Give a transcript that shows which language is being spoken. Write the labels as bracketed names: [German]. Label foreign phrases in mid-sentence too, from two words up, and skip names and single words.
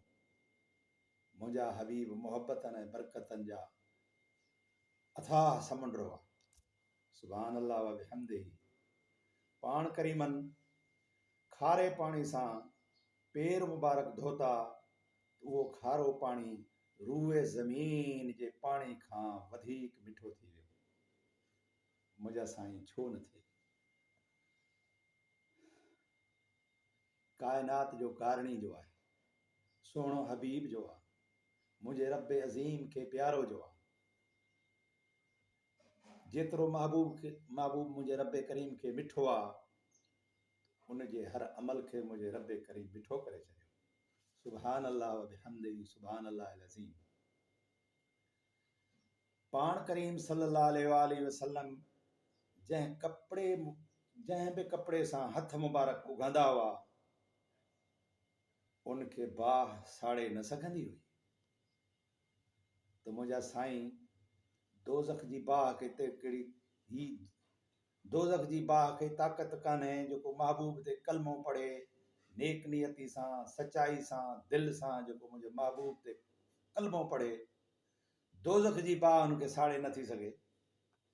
[Sindhi] मुंहिंजा हबीब मोहबतनि ऐं बरकतनि जा अथाह समुंड आहे। [Arabic] سبحان الله وبحمده. [Sindhi] पाण करीमनि खारे पाणी सां पेर मुबारक धोता, उहो खारो पाणी रूए ज़मीन जे पाणी खां वधीक मिठो थी वियो। मुंहिंजा साईं छो न थिए। काइनात जो कारणी जो आहे, सुहिणो हबीब जो आहे, मुंहिंजे रब अज़ीम खे प्यारो जो आहे। जेतिरो महबूब मुंहिंजे रब करीम खे मिठो आहे, उनजे हर अमल खे मुंहिंजे रब करीम मिठो करे छॾियो। [Arabic] سبحان الله وبحمده. سبحان الله عظيم. [Sindhi] पाण करीम [Arabic] صلى الله عليه وسلم [Sindhi] जंहिं बि कपिड़े सां हथ मुबारक उघंदा हुआ, उनखे बाह साड़े न सघंदी हुई। त मुंहिंजा साईं दोज़ख जी बाह दोज़ख जी बाह खे ताक़त कान्हे जेको महबूब ते कलमो पढ़े नेक नियती सां, सचाई सां, दिलि सां, जेको मुंहिंजे महबूब ते कलमो पढ़े, दोज़ख जी बाह उनखे साड़े नथी सघे।